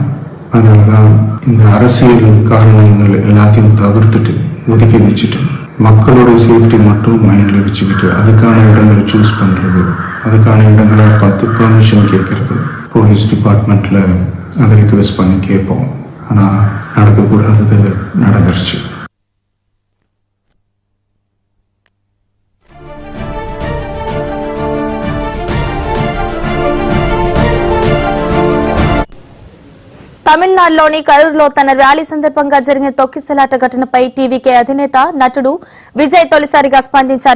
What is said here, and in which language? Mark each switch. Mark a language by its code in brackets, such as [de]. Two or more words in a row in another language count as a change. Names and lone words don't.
[ta] அதனால தான் இந்த அரசியல் காரணங்கள் எல்லாத்தையும் தவிர்த்துட்டு ஒதுக்கி வச்சுட்டு மக்களோட சேஃப்டி மட்டும் மைண்டில் வச்சுக்கிட்டு அதுக்கான இடங்களை சூஸ் பண்ணுறது, அதுக்கான இடங்களை பார்த்து பெர்மிஷன் கேட்கறது, [en] police departmentil [ta] அதை ரிக்வெஸ்ட் பண்ணி கேட்போம். ஆனால் நடக்கக்கூடாதது நடந்துருச்சு. [te] తమిళనాడులోని కరూరులో తన ర్యాలీ సందర్భంగా జరిగిన తొక్కిసలాట ఘటనపై టీవీకే అధినేత నటుడు విజయ్ తొలిసారిగా స్పందించారు.